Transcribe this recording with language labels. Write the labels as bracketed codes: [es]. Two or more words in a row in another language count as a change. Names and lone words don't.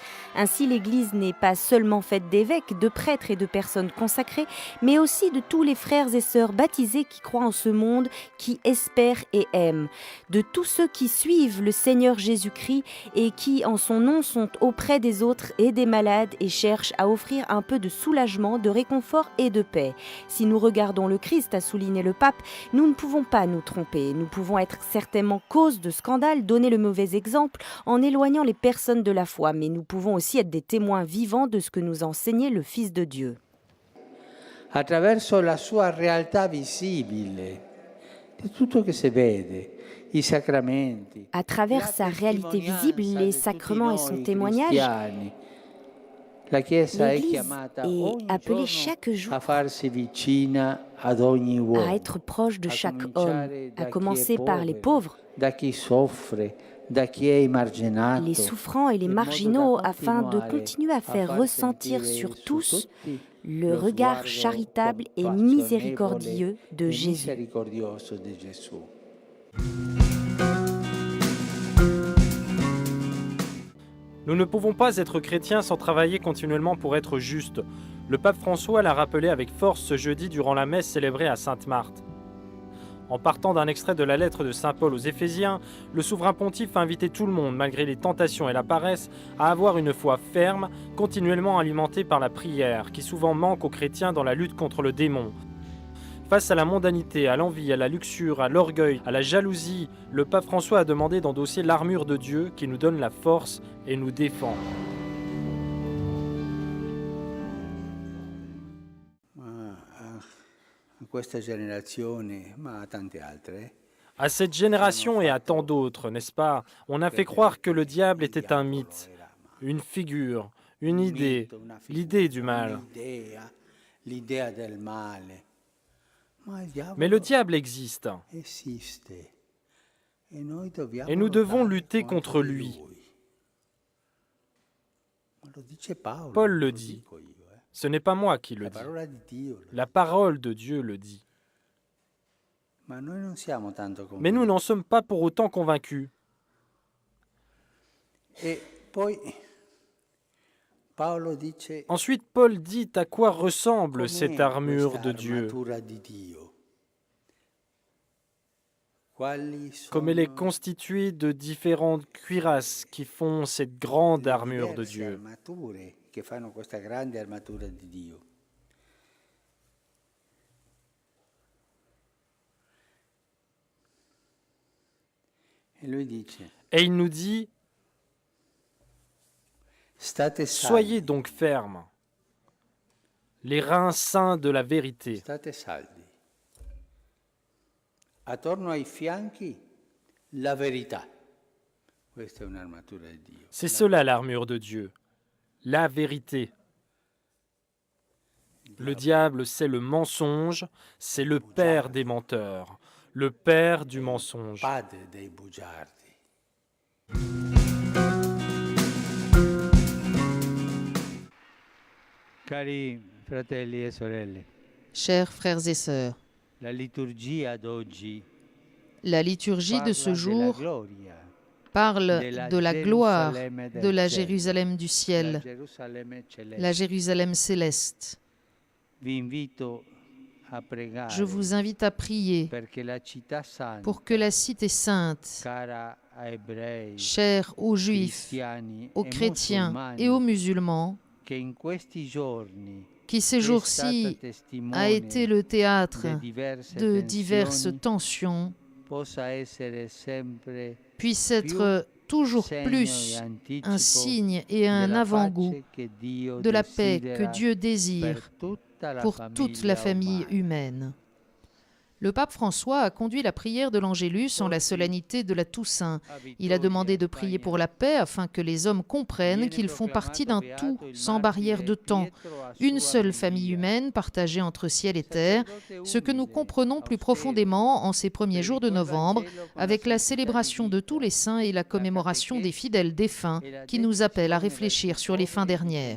[fr] Ainsi, l'Église n'est pas seulement faite d'évêques, de prêtres et de personnes consacrées, mais aussi de tous les frères et sœurs baptisés qui croient en ce monde, qui espèrent et aiment, de tous ceux qui suivent le Seigneur Jésus-Christ et qui, en son nom, sont auprès des autres et des malades et cherchent à offrir un peu de soulagement, de réconfort et de paix. Si nous regardons le Christ, a souligné le pape, nous ne pouvons pas nous tromper. Nous pouvons être certainement cause de scandale, donner le mauvais exemple en éloignant les personnes de la foi, mais nous pouvons aussi être des témoins vivants de ce que nous a enseigné le Fils de Dieu. [it] Attraverso la sua realtà visibile, di tutto che si vede, i sacramenti. [fr] À travers sa réalité visible, les sacrements et son témoignage, [it] La Chiesa è [fr] l'Église [it] chiamata [fr] est [it] ogni [fr] appelée [it] giorno [fr] chaque jour [it] a farsi vicina ad ogni uomo, [fr] à être proche de [it] a [fr] chaque homme, [it] cominciare [fr] à [it] da chi [fr] commencer [it] è [fr] par les [it] povero, [fr] pauvres, [it] da chi soffre, da chi è emarginato, [fr] les souffrants et les [it] in modo [fr] marginaux, [it] da [fr] afin de [it] continuare [fr] continuer à faire [it] far [fr] ressentir [it] sentire [fr] sur [it] su [fr] tous [it] tutti [fr] le [it] lo [fr] regard [it] sguardo [fr] charitable et [it] compassionevole [fr] miséricordieux de [it] e [fr] Jésus. [it] misericordioso di Gesù. [fr] Nous ne pouvons pas être chrétiens sans travailler continuellement pour être justes. Le pape François l'a rappelé avec force ce jeudi durant la messe célébrée à Sainte-Marthe. En partant d'un extrait de la lettre de saint Paul aux Éphésiens, le souverain pontife a invité tout le monde, malgré les tentations et la paresse, à avoir une foi ferme, continuellement alimentée par la prière, qui souvent manque aux chrétiens dans la lutte contre le démon. Face à la mondanité, à l'envie, à la luxure, à l'orgueil, à la jalousie, le pape François a demandé d'endosser l'armure de Dieu qui nous donne la force et nous défend. [it] Questa generazione, ma a tante altre, [fr] À cette génération et à tant d'autres, n'est-ce pas, on a fait croire que le diable était un mythe, une figure, une idée, l'idée du mal. [it] l'idea del male. Ma il diavolo [fr] Mais le diable existe, [it] esiste e noi dobbiamo [fr] et nous devons [it] lottare [fr] lutter [it] contro [fr] contre [it] di lui. lui. Ma lo dice Paolo, [fr] Paul [it] non [fr] le [it] lo [fr] dit. [it] dico io, [fr] Ce n'est pas moi qui le [it] La [fr] dis. [it] parola di Dio. [fr] La parole de Dieu le dit. [it] Ma noi non siamo tanto [fr] Mais nous [it] convinti. [fr] n'en sommes pas pour autant convaincus. [it] E poi Paolo dice [fr] Ensuite, Paul dit à quoi ressemble [it] com'è [fr] cette armure [it] questa [fr] de Dieu, [it] armatura di Dio. Quali [fr] comme elle est [it] sono [fr] constituée de différentes cuirasses qui font cette grande [it] le [fr] armure de [it] diverse [fr] Dieu. [it] armature che fanno questa grande armatura di Dio. E lui dice: [fr] Et il nous dit, [it] State [fr] soyez [it] saldi, [fr] donc fermes, les reins saints de la vérité. [it] state saldi. Attorno ai fianchi la verità. Questa è un'armatura di Dio. [fr] C'est cela l'armure de Dieu, la vérité. Le diable, c'est le mensonge, c'est le père des menteurs, le père du mensonge. [it] Padre dei bugiardi. Cari fratelli e sorelle, [fr] Chers frères et sœurs, [it] la liturgia d'oggi [fr] la liturgie de ce [it] parla della [fr] jour [it] gloria [fr] parle [it] della [fr] de la gloire [it] Gerusalemme del [fr] de la [it] cielo, [fr] Jérusalem du [it] la [fr] ciel, [it] Gerusalemme celeste. [fr] la Jérusalem céleste. [it] Vi invito a pregare [fr] Je vous invite à prier [it] perché la città santa, [fr] pour que la cité sainte, [it] cara a ebrei, [fr] chère aux Juifs, [it] cristiani [fr] aux [it] e [fr] chrétiens [it] musulmani, [fr] et aux musulmans, [it] che in questi giorni [fr] qui ces [it] è stata [fr] jours-ci [it] testimone [fr] a été le théâtre de de diverses [it] tensioni, [fr] tensions, [it] possa essere sempre [fr] puisse être toujours [it] segno [fr] plus [it] e anticipo [fr] un signe et un [it] della [fr] avant-goût [it] pace che Dio [fr] de la paix que [it] desidera [fr] Dieu [it] per [fr] désire [it] tutta la [fr] pour toute la famille [it] umana. [fr] humaine. Le pape François a conduit la prière de l'Angélus en la solennité de la Toussaint. Il a demandé de prier pour la paix afin que les hommes comprennent qu'ils font partie d'un tout, sans barrière de temps, une seule famille humaine partagée entre ciel et terre, ce que nous comprenons plus profondément en ces premiers jours de novembre avec la célébration de tous les saints et la commémoration des fidèles défunts qui nous appellent à réfléchir sur les fins dernières.